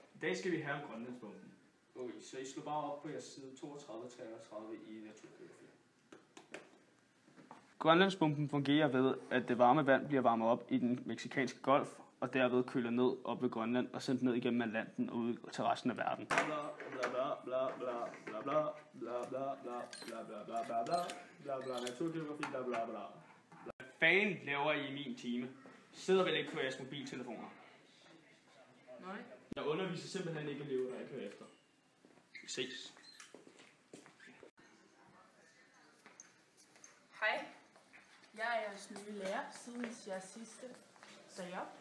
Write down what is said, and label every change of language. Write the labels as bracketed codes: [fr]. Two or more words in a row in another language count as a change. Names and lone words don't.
[da] dag skal vi have om Grønlandsbomben. Okay, så I slår bare op på jeres side 32-33 i naturgeografi. Grønlandsbomben fungerer ved, at det varme vand bliver varmet op i den meksikanske golf, og derved køler ned op ved Grønland og sendt ned igennem Atlanten og ud til resten af verden. Bla bla bla bla bla bla bla bla bla bla bla bla bla bla bla bla naturgeografi bla bla bla. Hvad fanden laver I min time? Sidder vel ikke på jeres mobiltelefoner? Nej. Jeg underviser simpelthen ikke elever, der ikke hører efter. Vi ses. Hej. Jeg er jeres nye lærer, siden jeres sidste sagde op.